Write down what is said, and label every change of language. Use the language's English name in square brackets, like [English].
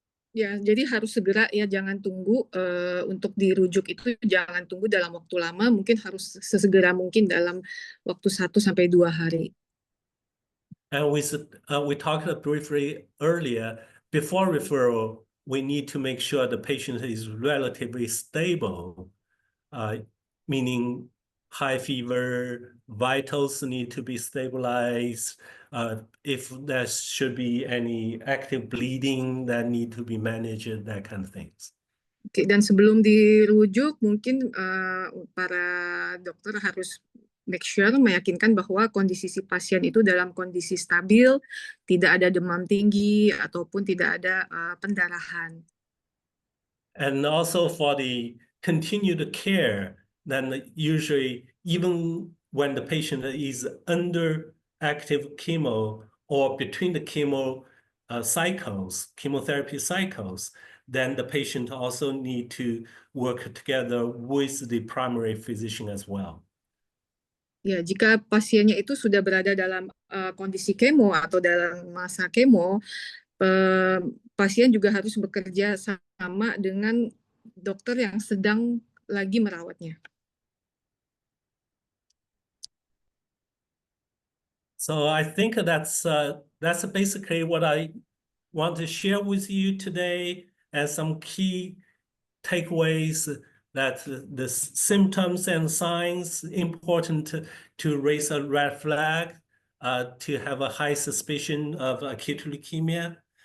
[Indonesian] Ya, jadi harus segera ya, jangan tunggu untuk dirujuk itu, jangan tunggu dalam waktu lama, mungkin harus sesegera mungkin dalam waktu 1 sampai 2 hari. [English] And we talked briefly earlier, before referral, we need to make sure the patient is relatively stable, meaning high fever, vitals need to be stabilized. If there should be any active bleeding that need to be managed, that kind of things. [Indonesian] Oke, dan sebelum dirujuk mungkin para dokter harus [English] make sure, [Indonesian] meyakinkan bahwa kondisi si pasien itu dalam kondisi stabil, tidak ada demam tinggi ataupun tidak ada pendarahan. [English] And also for the continued care, then usually even when the patient is under active chemo or between the chemotherapy cycles, then the patient also need to work together with the primary physician as well. [Indonesian] Ya, jika pasiennya itu sudah berada dalam kondisi kemo atau dalam masa kemo, pasien juga harus bekerja sama dengan dokter yang sedang lagi merawatnya. [English] So I think that's basically what I want to share with you today, as some key takeaways, that the symptoms and signs important to raise a red flag, to have a high suspicion of acute leukemia.